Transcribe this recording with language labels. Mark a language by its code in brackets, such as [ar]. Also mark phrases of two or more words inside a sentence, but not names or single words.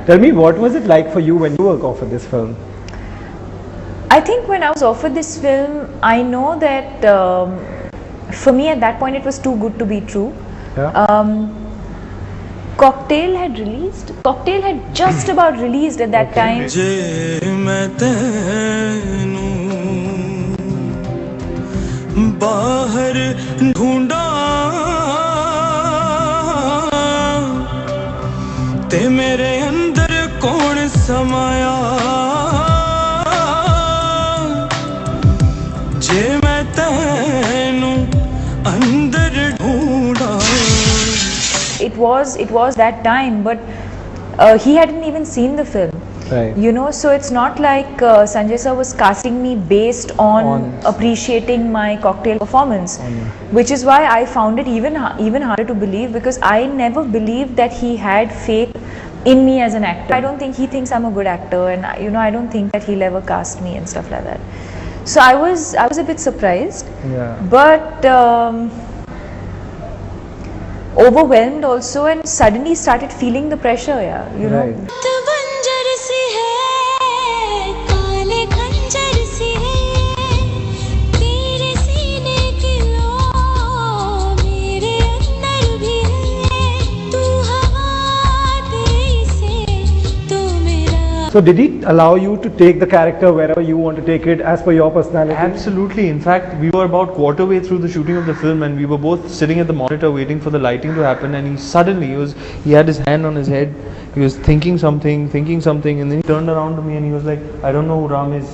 [en] Tell me, what was it like for you when you were offered this film? I think when I was offered this film, I know that for me at that point it was too good to be true. Yeah. Cocktail had just about released at that time. [pa] ਜੇ ਮੈਂ ਤੈਨੂੰ ਬਾਹਰ ਢੂੰਡਾਂ ਤੇ ਮੇਰੇ ਅੰਦਰ ਕੌਣ ਸਮਾਇਆ ਜੇ ਮੈਂ ਤੈਨੂੰ ਅੰਦਰ ਢੂੰਡਾਂ [en] It was that time, but he hadn't even seen the film. Right. So it's not like Sanjay sir was casting me based on appreciating my cocktail performance, which is why I found it even harder to believe, because I never believed that he had faith in me as an actor. I don't think he thinks I'm a good actor, and I don't think that he'll ever cast me and stuff like that. So I was a bit surprised, but overwhelmed also, and suddenly started feeling the pressure. You know. [hi] बंजर सी है काले खंजर सी है तेरे सीने की लो मेरे अंदर भी है तू हवा दे से तू मेरा. [en] So did he allow you to take the character wherever you want to take it as per your personality? Absolutely. In fact, we were about quarter way through the shooting of the film, and we were both sitting at the monitor waiting for the lighting to happen. And he had his hand on his head. He was thinking something, and then he turned around to me and he was like, "I don't know who Ram is."